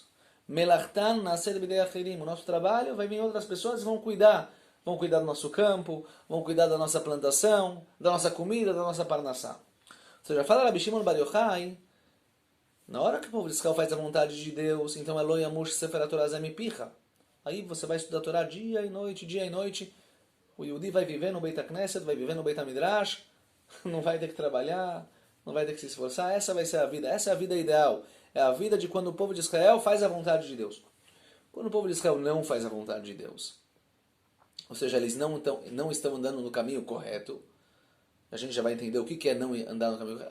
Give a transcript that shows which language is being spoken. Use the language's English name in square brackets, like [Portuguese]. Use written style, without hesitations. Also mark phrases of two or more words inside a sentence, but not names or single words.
[Hebrew] מלאכתן נעשית בידי אחרים. [Portuguese] O nosso trabalho vai vir outras pessoas e vão cuidar. Vão cuidar do nosso campo, vão cuidar da nossa plantação, da nossa comida, da nossa parnassá. Ou seja, fala Rabi Shimon Bar Yochai, na hora que o povo de Israel faz a vontade de Deus, então [Hebrew] לא ימוש ספר התורה הזה מפיך. [Portuguese] Aí você vai estudar a Torá dia e noite. O Yehudi vai viver no [Hebrew] בית הכנסת, [Portuguese] vai viver no [Hebrew] בית המדרש, [Portuguese] não vai ter que trabalhar, não vai ter que se esforçar. Essa vai ser a vida, essa é a vida ideal. é a vida de quando o povo de Israel faz a vontade de Deus. Quando o povo de Israel não faz a vontade de Deus, ou seja, eles não estão andando no caminho correto, a gente já vai entender o que é não andar no caminho correto.